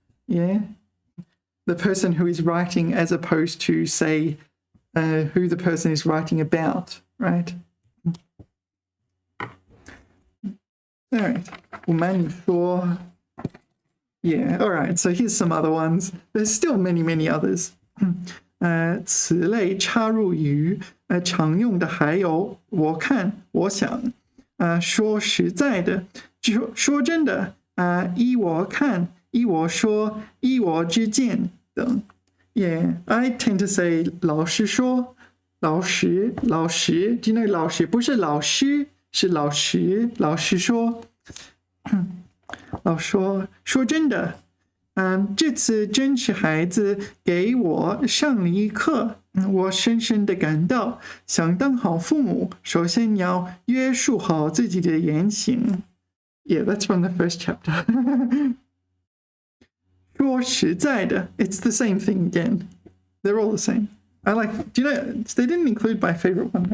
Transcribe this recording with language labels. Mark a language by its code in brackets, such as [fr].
[en] Yeah, the person who is writing as opposed to say who the person is writing about, right? All right, [zh] 我慢你说 [en] Yeah, all right, so here's some other ones. There's still many others. [zh] 此类插入语常用的还有我看我想说实在的说真的依我看依我说依我之见等 [en] Yeah, I tend to say [zh] 老实说老实 [en] Do you know [zh] 老实不是老师是老实说说真的这次真是孩子给我上了一课我深深的感到想当好父母首先要约束好自己的言行 [en] Yeah, that's from the first chapter. [zh] 说实在的 [en] It's the same thing again. They're all the same. I like, do you know, they didn't include my favorite one.